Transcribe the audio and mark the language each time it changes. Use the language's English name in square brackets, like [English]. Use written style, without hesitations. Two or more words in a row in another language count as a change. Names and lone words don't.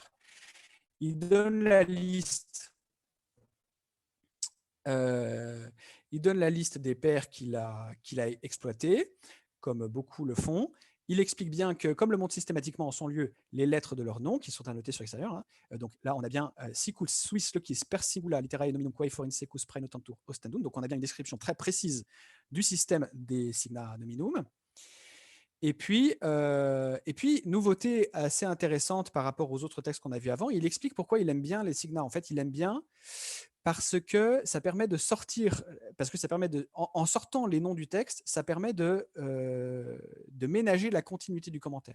[French] Il donne la liste, des pères qu'il a exploités, comme beaucoup le font. Il explique bien que, comme le montrent systématiquement en son lieu les lettres de leur nom, qui sont annotées sur l'extérieur, hein, donc là, on a bien [Latin] Sicul suis locis per singula literae nominum quae forin secus praenotantur ostendum, [French] donc on a bien une description très précise du système des [Latin] signa nominum. [French] Et puis, nouveauté assez intéressante par rapport aux autres textes qu'on a vus avant, il explique pourquoi il aime bien les signa. En fait, il aime bien parce que ça permet de sortir, en sortant les noms du texte, ça permet de ménager la continuité du commentaire.